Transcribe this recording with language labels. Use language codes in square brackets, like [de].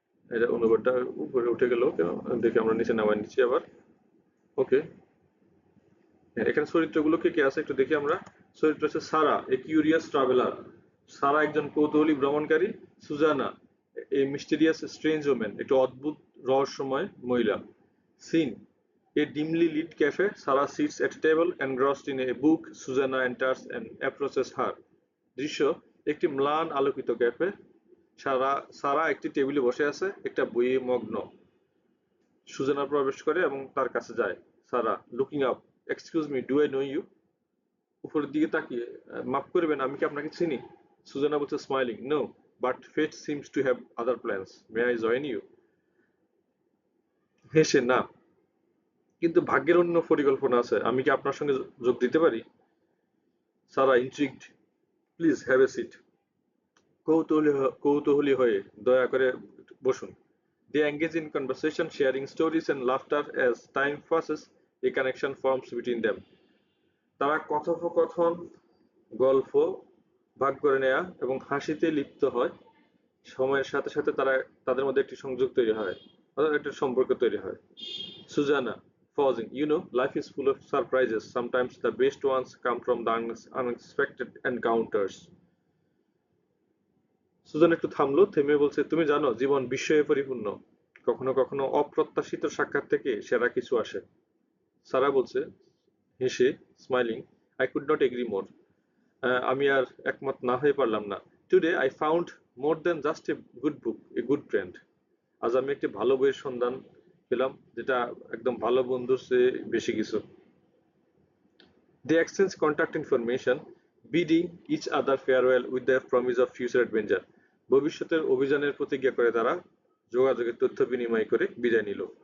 [bn] এটা অনুবাদটা উপরে উঠে গেল কেন, দেখি আমরা নিচে নামাই নিচ্ছি আবার। ওকে, এখানে চরিত্রগুলো কে কে আছে একটু দেখি আমরা। চরিত্র হচ্ছে সারা, [en] A curious traveller. [bn] সারা একজন কৌতূহলী ভ্রমণকারী। সুজানা, [en] a mysterious strange woman, [bn] একটু অদ্ভুত রহস্যময় মহিলা। [en] Scene, a dimly lit cafe. Sarah sits at a table engrossed in a book. Susanna enters and approaches her. [bn] দৃশ্য, একটি ম্লান আলোকিত ক্যাফে। সারা একটি টেবিলে বসে আছে, একটা বইয়ে মগ্ন। সুজানা প্রবেশ করে এবং তার কাছে যায়। সারা, [en] Looking up, excuse me, do I know you? [bn] উপরের দিকে তাকিয়ে, মাফ করবেন, আমি কি আপনাকে চিনি? [en] Susanna বলছে smiling, no, but fate seems to have other plans, may I join you? [bn] হেসে, না, কিন্তু ভাগ্যের অন্য পরিকল্পনা আছে, আমি কি আপনার সঙ্গে যোগ দিতে পারি? [en] Sarah intrigued, please have a seat. [bn] কৌতূহলী হয়ে, দয়া করে বসুন। [en] They engage in conversation, sharing stories and laughter. As time passes, a connection forms between them. [bn] তারা কথোপকথন, গল্প ভাগ করে নেয়া এবং হাসিতে লিপ্ত হয়। সময়ের সাথে সাথে তাদের মধ্যে একটি সংযোগ তৈরি হয়, অর্থাৎ একটা সম্পর্ক তৈরি হয়। [en] Susanna, pausing, you know, life is full of surprises. Sometimes the best ones come from the unexpected encounters. [bn] Suzanne একটু থামলো, থেমে বলছে, তুমি জানো, জীবন বিস্ময়ে পরিপূর্ণ। কখনো কখনো অপ্রত্যাশিত সাক্ষাৎ থেকে সেরা কিছু আসে। সারা বলছে হেসে, [en] Smiling, I could not agree more. [bn] আমি আর একমত না হয়ে পারলাম না। [en] Today I found more than just a good book, a good friend. [bn] আজ আমি একটি ভালো বইয়ের সন্ধান পেলাম, যেটা একদম ভালো বন্ধুর চেয়ে বেশি কিছু। [en] They exchange contact information, bidding each other farewell with the promise of future adventure. [bn] ভবিষ্যতের অভিযানের প্রতিজ্ঞা করে তারা যোগাযোগের তথ্য বিনিময় করে বিদায় নিল।